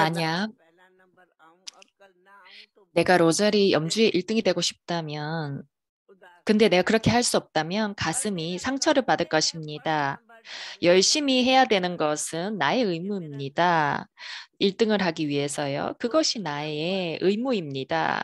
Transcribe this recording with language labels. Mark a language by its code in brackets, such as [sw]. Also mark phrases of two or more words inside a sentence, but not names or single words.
[ko] 만약 [hi] पहला नंबर आऊं और कल ना आऊं तो [ko] 내가 로자리 염주에 1등이 되고 싶다면 근데 내가 그렇게 할 수 없다면 가슴이 상처를 받을 것입니다. 열심히 해야 되는 것은 나의 의무입니다. 1등을 하기 위해서요. 그것이 나의 의무입니다.